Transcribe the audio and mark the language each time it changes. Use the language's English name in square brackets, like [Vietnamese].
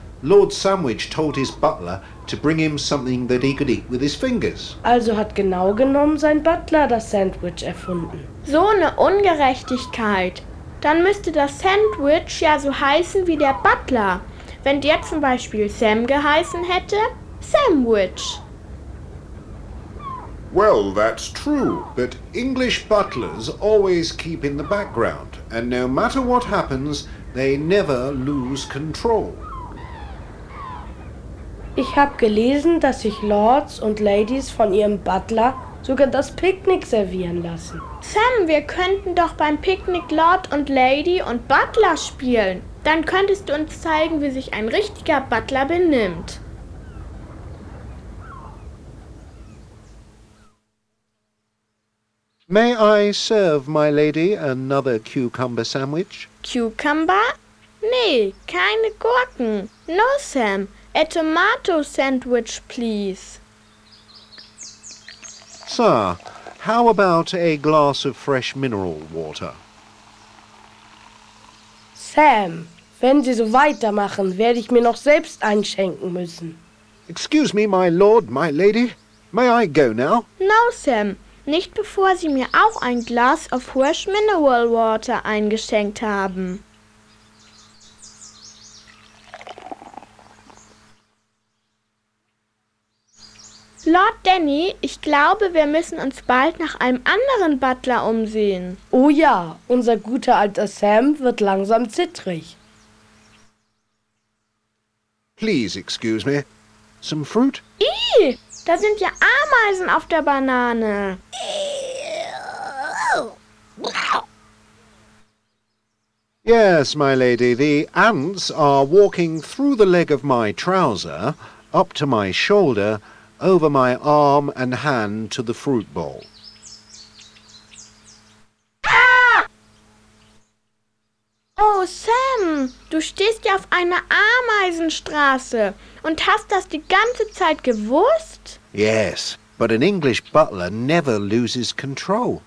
[English] Lord Sandwich told his butler to bring him something that he could eat with his fingers. [German] Also hat genau genommen sein Butler das Sandwich erfunden. So eine Ungerechtigkeit. Dann müsste das Sandwich ja so heißen wie der Butler. Wenn der zum Beispiel Sam geheißen hätte, Sandwich. [English] Well, that's true. But English butlers always keep in the background. And no matter what happens, they never lose control. [German] Ich habe gelesen, dass sich Lords und Ladies von ihrem Butler sogar das Picknick servieren lassen. Sam, wir könnten doch beim Picknick Lord und Lady und Butler spielen. Dann könntest du uns zeigen, wie sich ein richtiger Butler benimmt. [English] May I serve my lady another cucumber sandwich? [German] Cucumber? Nee, keine Gurken. [English] No, Sam. A tomato sandwich, please. Sir, how about a glass of fresh mineral water? [German] Sam, wenn Sie so weitermachen, werde ich mir noch selbst einschenken müssen. [English] Excuse me, my lord, my lady. May I go now? No, Sam. [German] Nicht bevor Sie mir auch ein Glas [English] of fresh mineral water [German] eingeschenkt haben. Lord Danny, ich glaube, wir müssen uns bald nach einem anderen Butler umsehen. Oh ja, unser guter alter Sam wird langsam zittrig. [English] Please excuse me. Some fruit? [German] Ih, da sind ja Ameisen auf der Banane. [English] Yes, my lady, the ants are walking through the leg of my trouser, up to my shoulder, over my arm and hand to the fruit bowl. Ah! [German] Oh, Sam, du stehst ja auf einer Ameisenstraße und hast das die ganze Zeit gewusst? [English] Yes, but an English butler never loses control.